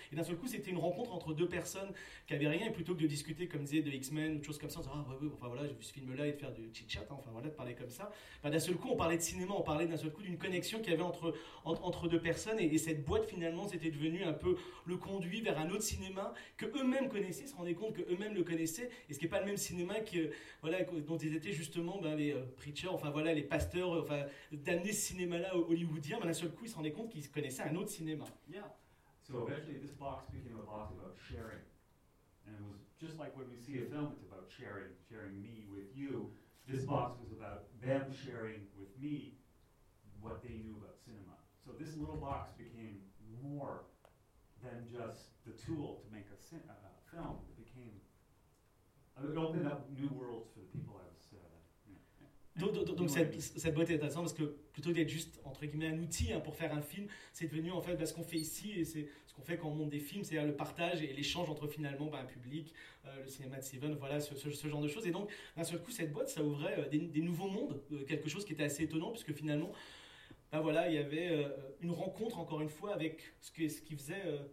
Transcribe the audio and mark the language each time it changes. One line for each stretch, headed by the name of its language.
French: Et d'un seul coup c'était une rencontre entre deux personnes qui avaient rien, et plutôt que de discuter comme disait de X-Men ou de choses comme ça, en disant j'ai vu ce film là et de faire du chit-chat, hein, enfin voilà, de parler comme ça, enfin, d'un seul coup on parlait de cinéma, on parlait d'un seul coup d'une connexion qu'il y avait entre deux personnes, et cette boîte finalement c'était devenu un peu le conduit vers un autre cinéma que eux-mêmes connaissaient, se rendaient compte que eux-mêmes le connaissaient, et ce qui est pas le même cinéma que dont ils étaient justement les preachers, enfin voilà, les pasteurs, enfin, d'amener ce cinéma-là hollywoodien, mais d'un seul coup, ils se rendaient compte qu'ils connaissaient un autre cinéma.
English: Yeah. So eventually, this box became a box about sharing. And it was just like when we see a film, it's about sharing me with you. This box was about them sharing with me what they knew about cinema. So this little box became more than just thus the tool to make a film became, it opened up new worlds for the people I was.
French: Donc cette boîte est intéressante parce que plutôt d'être juste entre guillemets un outil pour faire un film, c'est devenu en fait ce qu'on fait ici et c'est ce qu'on fait quand on monte des films, c'est-à-dire le partage et l'échange entre finalement un public, le cinéma de Seven, voilà ce genre de choses. Et donc d'un seul coup cette boîte, ça ouvrait des nouveaux mondes, quelque chose qui était assez étonnant puisque finalement, voilà, il y avait une rencontre encore une fois avec ce qui faisait.